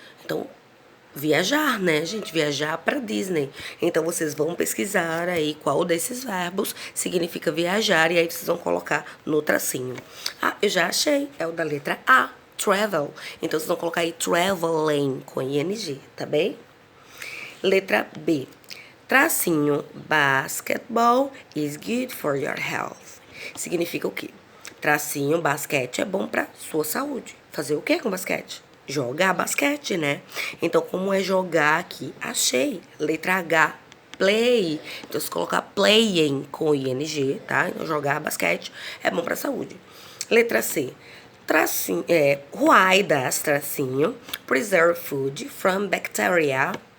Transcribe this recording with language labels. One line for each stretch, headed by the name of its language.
Portuguese: Então, viajar, né, gente? Viajar para Disney. Então, vocês vão pesquisar aí qual desses verbos significa viajar e aí vocês vão colocar no tracinho. Eu já achei. É o da letra A, travel. Então, vocês vão colocar aí traveling com ing, tá bem? Letra B.
English: Tracinho, basketball is good for your health.
Portuguese: Significa o quê? Tracinho, basquete é bom para sua saúde. Fazer o quê com basquete? Jogar basquete, né? Então, como é jogar aqui? Achei. Letra H, play. Então, se colocar playing com ing, tá? Então, jogar basquete é bom pra saúde.
English: Letra C, tracinho, why does tracinho preserve food from bacteria?